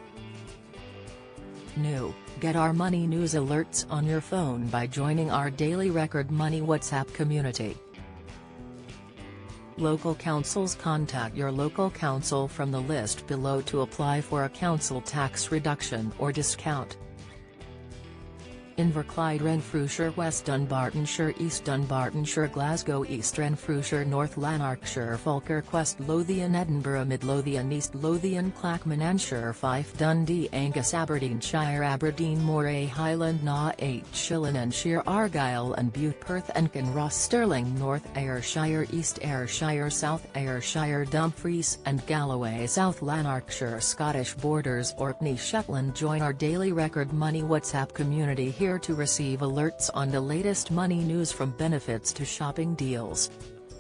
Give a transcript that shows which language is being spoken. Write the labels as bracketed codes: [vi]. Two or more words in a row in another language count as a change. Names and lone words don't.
[en] New: get our money news alerts on your phone by joining our daily Record Money WhatsApp community. Local councils: contact your local council from the list below to apply for a council tax reduction or discount. Inverclyde, Renfrewshire, West Dunbartonshire, East Dunbartonshire, Glasgow, East Renfrewshire, North Lanarkshire, Falkirk, West Lothian, Edinburgh, Mid Lothian, East Lothian, Clackmannanshire, Fife, Dundee, Angus, Aberdeenshire, Aberdeen, Moray, Highland, Naugh, Shillinanshire, Argyll and Bute, Perth and Kinross, Stirling, North Ayrshire, East Ayrshire, South Ayrshire, Dumfries and Galloway, South Lanarkshire, Scottish Borders, Orkney, Shetland. Join our daily Record Money WhatsApp community here to receive alerts on the latest money news, from benefits to shopping deals.